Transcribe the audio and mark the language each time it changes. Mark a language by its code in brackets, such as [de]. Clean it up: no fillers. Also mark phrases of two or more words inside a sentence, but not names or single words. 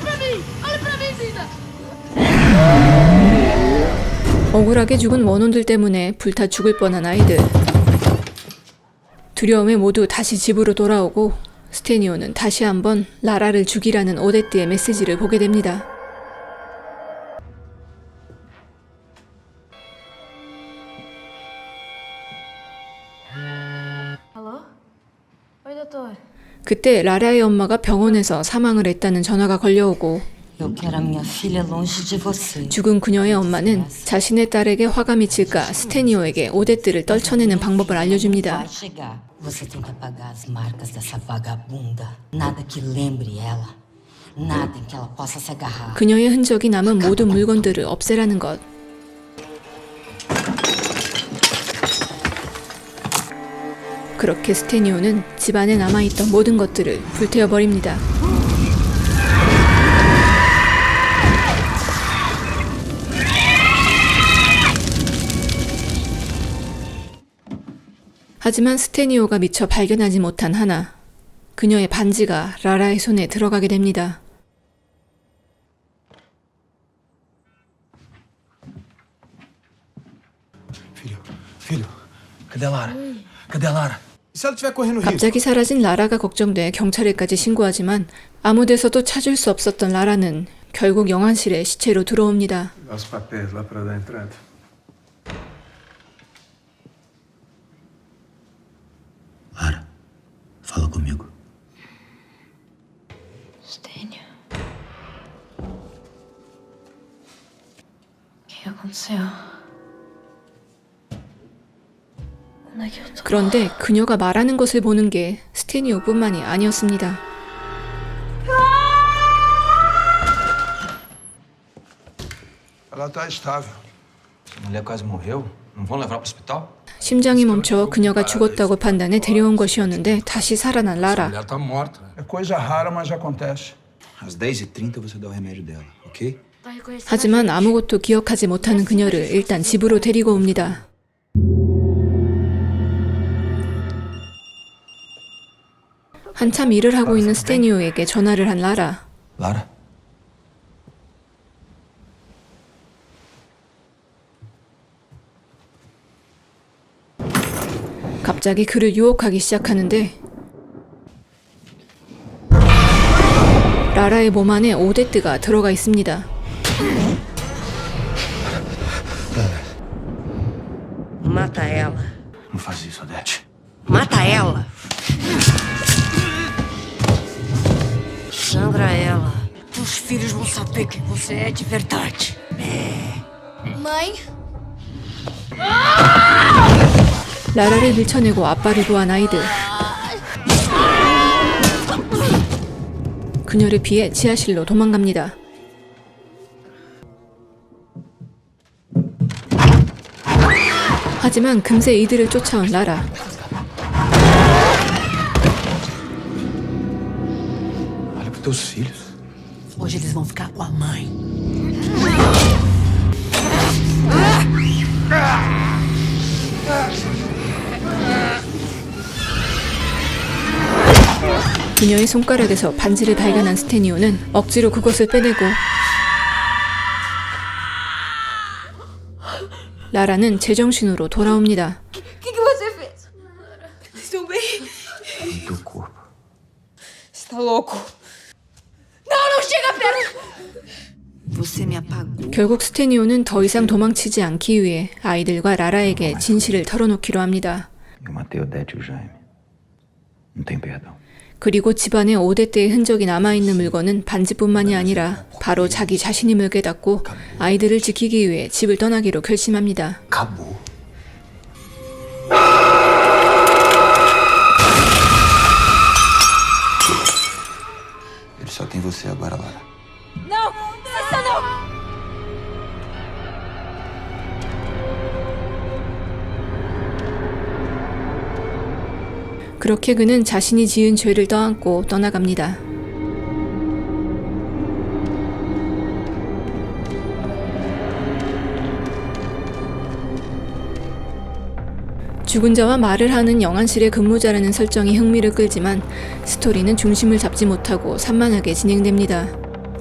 [ko] 억울하게 죽은 원혼들 때문에 불타 죽을 뻔한 아이들. 두려움에 모두 다시 집으로 돌아오고 스테니오는 다시 한번 라라를 죽이라는 오데트의 메시지를 보게 됩니다. [pt] Alô? Oi, doutor. [ko] 그때 라라의 엄마가 병원에서 사망을 했다는 전화가 걸려오고 [pt] Eu quero a minha filha longe de você. [ko] 죽은 그녀의 엄마는 자신의 딸에게 화가 미칠까 스테니오에게 오데트를 떨쳐내는 방법을 알려줍니다. [pt] Vai chegar. Você tem que apagar as marcas dessa vagabunda. Nada que lembre ela. Nada em que ela possa se agarrar. [ko] 그녀의 흔적이 남은 모든 물건들을 없애라는 것. 그렇게 스테니오는 집안에 남아있던 모든 것들을 불태워버립니다. 하지만 스테니오가 미처 발견하지 못한 하나, 그녀의 반지가 라라의 손에 들어가게 됩니다. [pt] Filho, cadê a Lara? Cadê a Lara? E se ela estiver correndo risco? [ko] 갑자기 사라진 라라가 걱정돼 경찰에까지 신고하지만 아무 데서도 찾을 수 없었던 라라는 결국 영안실에 시체로 들어옵니다. [pt] Os papéis lá para dar entrada. Lara, fala comigo. Stênio. O que aconteceu? Onde é que eu tô? [ko] 그런데 그녀가 말하는 것을 보는 게 스테니오뿐만이 아니었습니다. [pt] Ela tá estável. Essa mulher quase morreu. Não vão levar para o hospital? [ko] 심장이 멈춰 그녀가 죽었다고 판단해 데려온 것이었는데 다시 살아난 라라. [pt] Ela tá morta. É coisa rara, mas acontece. Às 10h30 você dá o remédio dela, ok? Vai reconhecer [ko] 하지만 아무것도 기억하지 못하는 그녀를 일단 집으로 데리고 옵니다. 한참 일을 하고 있는 스테니오에게 전화를 한 라라. Lara? 갑자기 그를 유혹하기 시작하는데 라라의 몸 안에 오데트가 들어가 있습니다. [pt] Mata ela. Não faz isso, Odete. Mata ela. Sandra ela. Teus filhos vão saber quem você é de verdade. Mãe? [ko] 라라를 밀쳐내고 아빠를 구한 아이들. 그녀를 피해 지하실로 도망갑니다. 하지만 금세 이들을 쫓아온 라라. [pt] Olha pros teus filhos. Hoje eles vão ficar com a mãe. [ko] 그녀의 손가락에서 반지를 발견한 스테니오는 억지로 그것을 빼내고 라라는 제정신으로 돌아옵니다. [pt] O que você fez? Estou bem. No teu corpo. Você tá louco? Não, não chega perto! Você me apagou. [ko] 결국 스테니오는 더 이상 도망치지 않기 위해 아이들과 라라에게 진실을 털어놓기로 합니다. [pt] Eu matei Odete e o Jaime. Não tem perdão. [ko] 그리고 집안에 오데트의 흔적이 남아있는 물건은 반지뿐만이 아니라 바로 자기 자신임을 깨닫고 아이들을 지키기 위해 집을 떠나기로 결심합니다. [pt] Acabou. Ele só tem você agora, Lara. Não! Essa não! [ko] 그렇게 그는 자신이 지은 죄를 떠안고 떠나갑니다. 죽은 자와 말을 하는 영안실의 근무자라는 설정이 흥미를 끌지만 스토리는 중심을 잡지 못하고 산만하게 진행됩니다.